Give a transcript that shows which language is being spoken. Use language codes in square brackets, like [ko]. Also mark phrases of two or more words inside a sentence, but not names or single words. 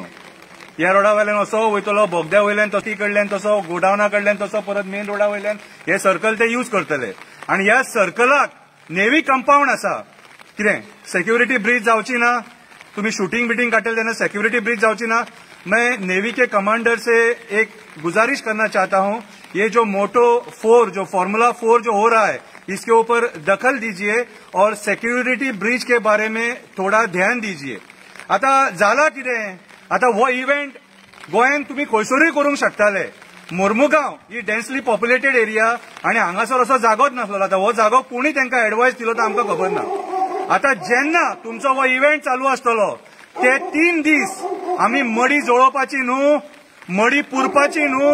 [kok] ह्या रोडा वयल्यान असो वयतलो, बोगद्या वयल्यान ती कडल्यान तसो, गोडावना कडल्यान तसो, परत मेन रोडा वयल्यान हे सर्कल ते यूज करतले. आणि ह्या सर्कलाक [en] navy compound [kok] आसा. कितें [en] security breach [kok] जावची ना, तुम्ही शूटिंग बिटिंग काटले तेन्ना [en] security breach [kok] जावची ना. [hi] मैं नेवी के कमांडर से एक गुजारिश करना चाहता हूं, ये जो मोटो 4 जो फॉर्मूला 4 जो हो रहा है इसके ऊपर दखल दीजिए और [en] security breach [hi] के बारे में थोड़ा ध्यान दीजिए. [kok] आता जाला कितें, आता हो इव्हेंट गोंयान तुम्ही खंयसरूय करूंक शकताले. मुर्मुगांव ही [en] densely populated area [kok] आणि हांगासर असो जागोच नासलो. आता हो जागो कोणी तांकां एडवायस दिलो तो आमकां खबर ना. आता जेन्ना तुमचो हो इव्हेंट चालू आसतलो ते 3 दीस आमी मडी जोळोवपाची न्हू, मडी पुरपाची न्हू.